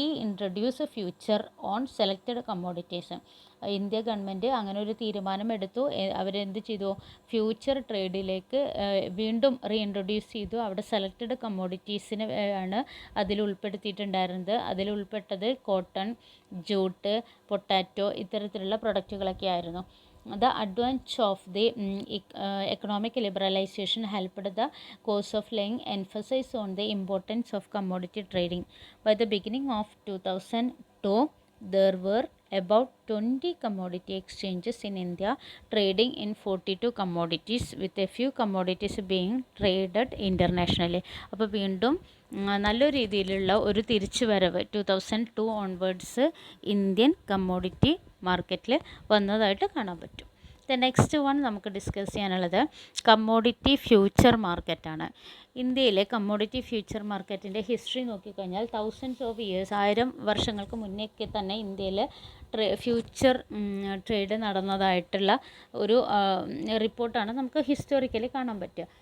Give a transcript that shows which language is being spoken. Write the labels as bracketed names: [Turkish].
[English] Introduce future on selected commodities. [Malayalam] India government അങ്ങനെ ഒരു തീരുമാനം എടുത്തു. അവരെന്ത് ചെയ്തു? ഫ്യൂച്ചർ ട്രേഡിലേക്ക് വീണ്ടും ഇൻട്രൊഡ്യൂസ് ചെയ്തു. അവിടെ സെലക്റ്റഡ് കമ്മോഡിറ്റീസിന് ആണ് അതിൽ ഉൾപ്പെടുത്തിയിട്ടുണ്ടായിരുന്നത്. അതിൽ ഉൾപ്പെട്ടത് കോട്ടൺ, ജൂട്ട്, പൊട്ടാറ്റോ ഇത്തരത്തിലുള്ള പ്രൊഡക്റ്റുകളൊക്കെ ആയിരുന്നു. [English] The advance of the economic liberalization helped the cause of laying emphasis on the importance of commodity trading. By the beginning of 2002, there were about 20 commodity exchanges in India trading in 42 commodities with a few commodities being traded internationally. [Malayalam] അപ്പോൾ വീണ്ടും നല്ലൊരു രീതിയിലുള്ള ഒരു തിരിച്ചുവരവ് 2002 onwards Indian commodity മാർക്കറ്റിൽ വന്നതായിട്ട് കാണാൻ പറ്റും. Next one നമുക്ക് ഡിസ്കസ് ചെയ്യാനുള്ളത് കമ്മോഡിറ്റി ഫ്യൂച്ചർ മാർക്കറ്റാണ്. ഇന്ത്യയിലെ കമ്മോഡിറ്റി ഫ്യൂച്ചർ മാർക്കറ്റിൻ്റെ ഹിസ്റ്ററി നോക്കിക്കഴിഞ്ഞാൽ [English] thousands of years, [Malayalam] 1000 വർഷങ്ങൾക്ക് മുന്നേക്ക് തന്നെ ഇന്ത്യയിൽ ഫ്യൂച്ചർ ട്രേഡ് നടന്നതായിട്ടുള്ള ഒരു റിപ്പോർട്ടാണ് നമുക്ക് ഹിസ്റ്റോറിക്കലി കാണാൻ പറ്റുക.